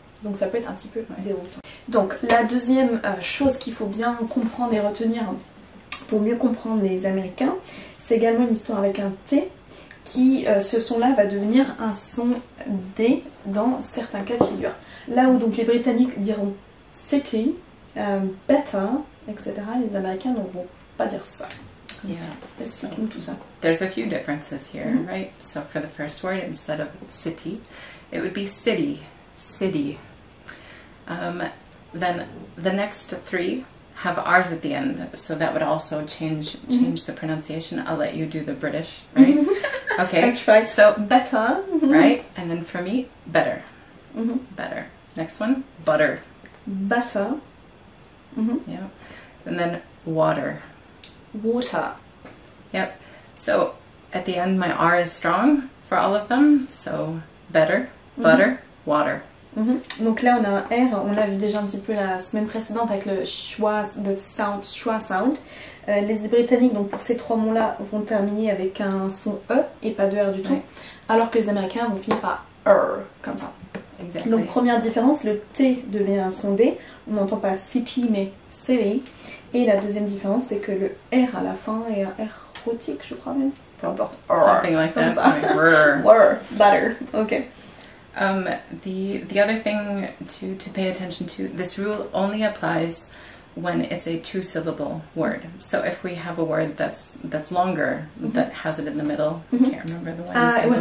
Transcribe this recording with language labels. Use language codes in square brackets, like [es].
[fr] Donc ça peut être un petit peu déroutant. Donc la deuxième chose qu'il faut bien comprendre et retenir pour mieux comprendre les Américains, c'est également une histoire avec un T qui, ce son-là va devenir un son D dans certains cas de figure. Là où donc les Britanniques diront city, better, etc., les Américains ne vont pas dire ça. [en] Yeah. [fr] Explique-nous tout ça. [en] There's a few differences here, right? So for the first word, instead of city, it would be city, city. Then the next three have R's at the end, so that would also change the pronunciation. I'll let you do the British, right? Okay. I tried. So Better. right, and then for me, better, better. Next one, butter. Butter. Yeah, and then water. Water. Yep. So at the end, my R is strong for all of them. So better, butter, water. [fr] Donc là on a un R, on l'a vu déjà un petit peu la semaine précédente avec le schwa, schwa sound. Les Britanniques donc pour ces trois mots là vont terminer avec un son E et pas de R du tout, alors que les Américains vont finir par comme ça. [en] Exactly. [fr] Donc première différence, le T devient un son D, on n'entend pas city mais city. Et la deuxième différence c'est que le R à la fin est un R rhotique je crois même. Peu importe. [en] Something like that. Like, better. Okay. The other thing to pay attention to, this rule only applies when it's a two-syllable word. So if we have a word that's longer, that has it in the middle, I can't remember the one you said it was